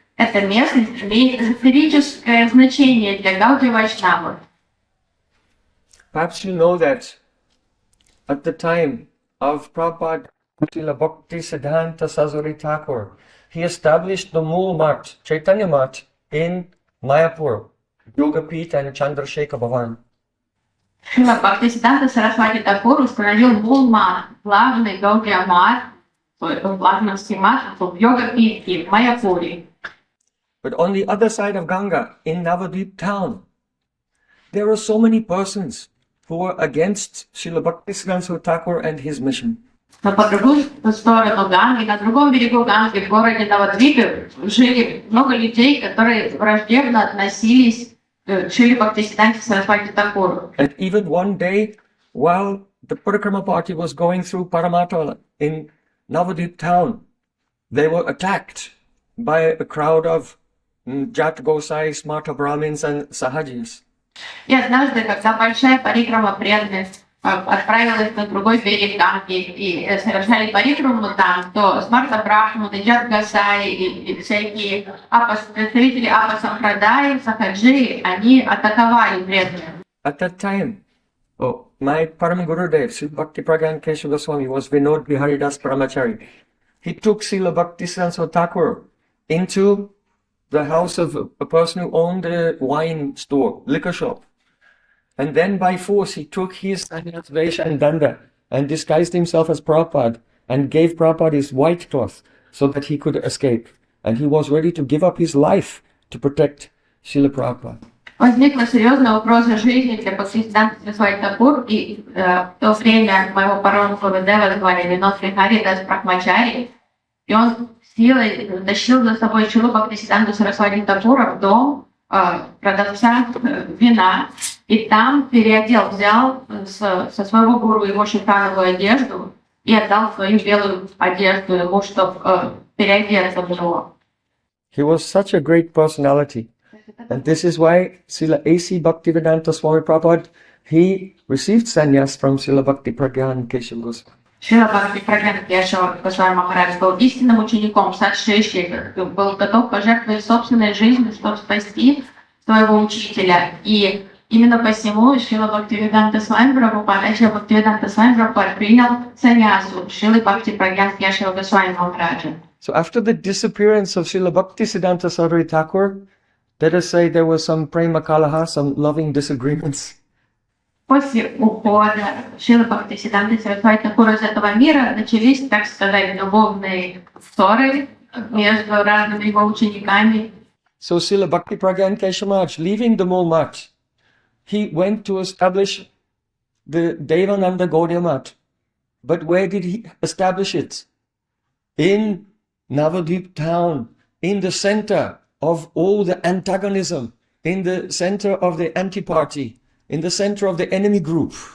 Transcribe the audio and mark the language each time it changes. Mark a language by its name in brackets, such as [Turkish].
[Russian] Это место имеет эзотерическое значение для Гаудия Вайшнавов. [English] Perhaps you know that at the time of Prabhupada Bhakti Siddhanta Saraswati Thakur, he established the Mool Mat, Chaitanya Mat, in Mayapur, Yogapeeth and Chandrasekhar Bhavan. [Russian] Шрила Бхакти Сиддханта Сарасвати Такур установил Мул Мат, главный Гаудия Мат, главный мат в Йогапитхе, в Майяпуре. [English] But on the other side of Ganga, in Navadvip town, there are so many persons who are against Srila Bhakti Siddhanta Thakur and his mission. [Russian] Но по другую сторону Ганги, на другом берегу Ганги, в городе Навадвипе, жили много людей, которые враждебно относились к Шриле Бхактисиддханте Сарасвати Такуру. [English] And even one day, while the Parikrama party was going through Paramatala in Navadvip town, they were attacked by a crowd of Jat Gosais, Mata Brahmins and Sahajis. [Russian] И однажды, когда большая парикрама преданных отправилась на другой берег Ганги и совершали парикраму там, то Смарта Брахманы, Джат Гасаи и всякие представители Апа-Сампрадаи, Сахаджи, они атаковали преданных. [English] At that time, my Param Gurudev, Sri Bhakti Pragyan Keshav Goswami, was Vinod Biharidas Paramachari. He took Srila Bhakti Siddhanta Thakur into the house of a person who owned a wine store, liquor shop. And then by force he took his sannyas, vesha and danda and disguised himself as Prabhupada and gave Prabhupada his white cloth so that he could escape. And he was ready to give up his life to protect Srila Prabhupada. [Russian] Возникла серьезная угроза жизни для Бхактисиданты Сарасвати Такур, и в то время моего парома Гурудева звали Винодхи Харидас Брахмачари, и он силой тащил за собой Шрилу Бхактисиданту Сарасвати Такура в дом продавца вина, и там взял со своего гуру его шифрановую одежду и отдал свою белую одежду ему, чтобы переодеться в него. [English] He was such a great personality. And this is why Srila A.C. Bhaktivedanta Swami Prabhupada, he received sannyas from Srila Bhakti Pragyan Keshav Gosvāmī. [Russian] Шрила Бхакти Прагьяна Кешава Госвами Махарадж был истинным учеником, садшиши, был готов пожертвовать собственной жизнью, чтобы спасти своего учителя. И именно посему Шрила Бхактивиданта Свами Прабхупада, Шрила Бхактивиданта Свами Прабхупада принял саньясу Шрилы Бхакти Прагьяна Кешава Госвами Махараджа. [English] So after the disappearance of Srila Bhaktisiddhanta Saraswati Thakur, let us say there was some prema kalaha, some loving disagreements. [Russian] После ухода Шрилы Бхактисиданты Сарасвати Такура из этого мира начались, так сказать, любовные ссоры между разными его учениками. [English] So Srila Bhakti Pragyan Keshav, leaving the Mool Math, he went to establish the Devananda Gaudiya Math. But where did he establish it? In Navadvip town, in the center of all the antagonism, in the center of the anti-party, in the center of the enemy group.